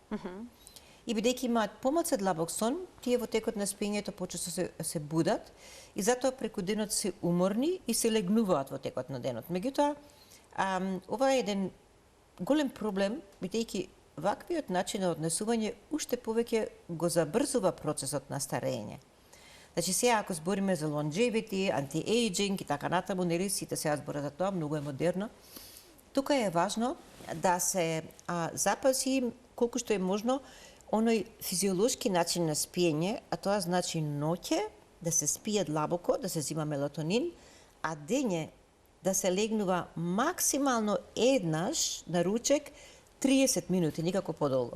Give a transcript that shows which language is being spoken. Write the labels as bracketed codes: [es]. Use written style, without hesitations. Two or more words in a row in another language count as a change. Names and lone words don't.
[mk] И бидејќи имаат помалце длабок сон, тие во текот на спиењето почесто се будат и затоа преку денот се уморни и се легнуваат во текот на денот. Меѓутоа, ова е еден голем проблем, бидејќи ваквиот начин на однесување уште повеќе го забрзува процесот на старење. Значи сега ако збориме за [en] longevity, anti-aging [mk] и така натаму, нели сите сега зборат за тоа, многу е модерно. Тука е важно да се запази колку што е можно оној физиолошки начин на спиење, а тоа значи ноќе да се спие длабоко, да се зима мелатонин, а дење да се легнува максимално еднаш на ручек 30 минути, никако подолго.